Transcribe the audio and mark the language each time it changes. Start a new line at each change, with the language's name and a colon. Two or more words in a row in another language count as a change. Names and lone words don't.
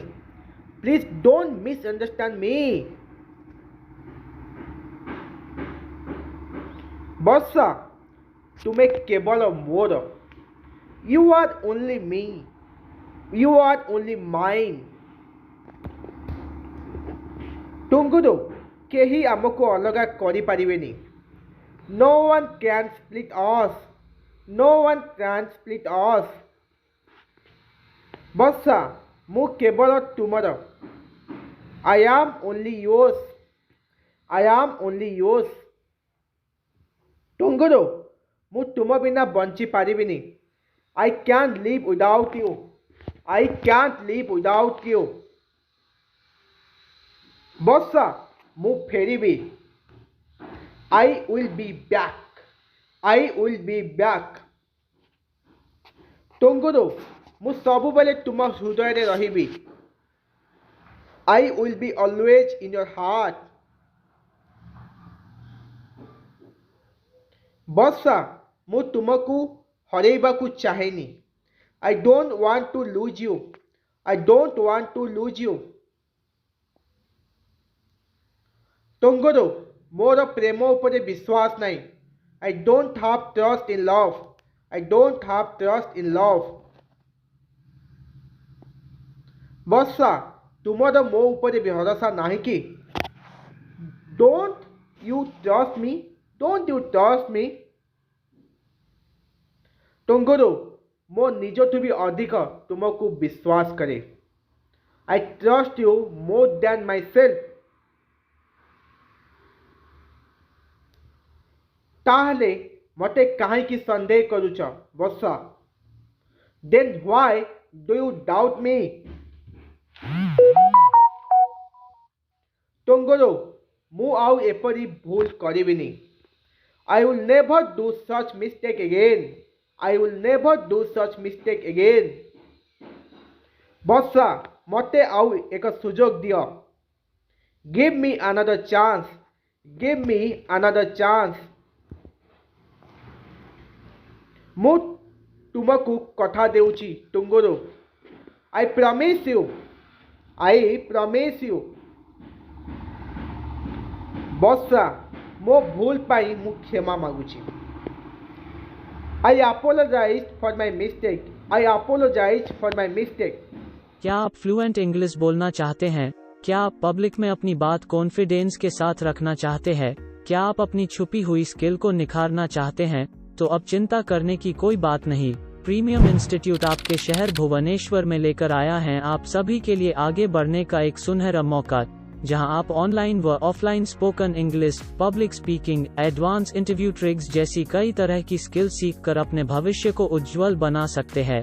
English: please don't misunderstand me.
Odia: ବର୍ଷା ତୁମେ କେବଳ ମୋର।
English: You are only me. You are only mine.
Odia: ଟୁଙ୍ଗୁରୁ କେହି ଆମକୁ ଅଲଗା କରିପାରିବେନି।
English: No one can split us. No one can split us.
Odia: ବର୍ଷା ମୁଁ କେବଳ ତୁମର।
English: I am only yours. I am only yours.
Odia: ଟୁଙ୍ଗୁରୁ ମୁଁ ତୁମ ବିନା ବଞ୍ଚି ପାରିବିନି।
English: I can't live without you. I can't live without you.
Odia: ବର୍ଷା ମୁଁ ଫେରିବି।
English: I will be back. I will be back.
Odia: ଟୁଙ୍ଗୁରୁ ମୁଁ ସବୁବେଳେ ତୁମ ହୃଦୟରେ ରହିବି।
English: I will be always in your heart.
Odia: ବର୍ଷା ମୁଁ ତୁମକୁ ହରେଇବାକୁ ଚାହେଁନି।
English: I don't want to lose you. I don't want to lose you.
Odia: ଟୁଙ୍ଗୁରୁ ମୋର ପ୍ରେମ ଉପରେ ବିଶ୍ୱାସ ନାହିଁ।
English: I don't have trust in love. I don't have trust in love.
Odia: ବର୍ଷା ତୁମର ମୋ ଉପରେ ଭରସା ନାହିଁ କି?
English: Don't you trust me? Don't you trust me?
Odia: ଟୁଙ୍ଗୁରୁ ମୋ ନିଜଠୁ ବି ଅଧିକ ତୁମକୁ ବିଶ୍ୱାସ କରେ।
English: I trust you more than myself.
Odia: ତାହେଲେ ମୋତେ କାହିଁକି ସନ୍ଦେହ କରୁଛ ବର୍ଷା?
English: Then why do you doubt me?
Odia: ଟୁଙ୍ଗୁରୁ ମୁଁ ଆଉ ଏପରି ଭୁଲ କରିବିନି।
English: I will never do such mistake again. I will never do such mistake again.
Odia: ବର୍ଷା ମୋତେ ଆଉ ଏକ ସୁଯୋଗ ଦିଅ।
English: Give me another chance. Give me another chance.
Odia: ମୁଁ ତୁମକୁ କଥା ଦେଉଛି ଟୁଙ୍ଗୁରୁ।
English: I promise you. I promise you.
Odia: ବର୍ଷା ମୋ ଭୁଲ ପାଇଁ ମୁଁ କ୍ଷମା ମାଗୁଛି।
English: I apologize for my mistake. I apologize for my mistake.
Hindi: क्या आप
English: fluent English
Hindi: बोलना चाहते हैं? क्या आप पब्लिक में अपनी बात कॉन्फिडेंस के साथ रखना चाहते हैं? क्या आप अपनी छुपी हुई स्किल को निखारना चाहते हैं? तो अब चिंता करने की कोई बात नहीं। प्रीमियम इंस्टीट्यूट आपके शहर भुवनेश्वर में लेकर आया है आप सभी के लिए आगे बढ़ने का एक सुनहरा मौका, जहां आप ऑनलाइन व ऑफलाइन
English: spoken English, public speaking, advance interview tricks
Hindi: जैसी कई तरह की स्किल सीख कर अपने भविष्य को उज्जवल बना सकते हैं।